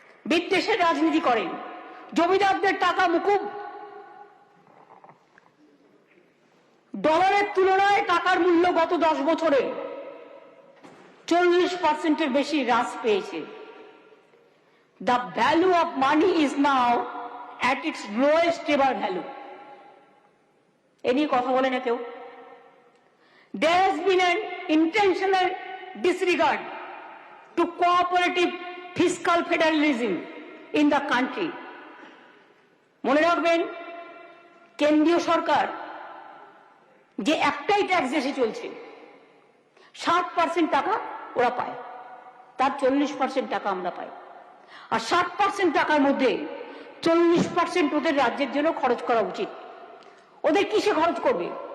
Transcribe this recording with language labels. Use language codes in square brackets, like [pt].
[bn] বিদ্বেষের রাজনীতি করেন, জমিদারদের টাকা মুকুব। ডলারের তুলনায় টাকার মূল্য গত 10 বছরে 40%-এর বেশি হ্রাস পেয়েছে। [en] The value of money is now at its lowest ever value. [bn] এ নিয়ে কথা বলে না কেউ। [en] There has been an intentional disregard to cooperative fiscal federalism in the country. [bn] মনে রাখবেন, কেন্দ্রীয় সরকার যে একটাই ট্যাক্স এসে চলছে, 60% টাকা ওরা পায়, তার 40% টাকা আমরা পাই। আর 60% টাকার মধ্যে 40% ওদের রাজ্যের জন্য খরচ করা উচিত। ওদের কিসে খরচ করবে?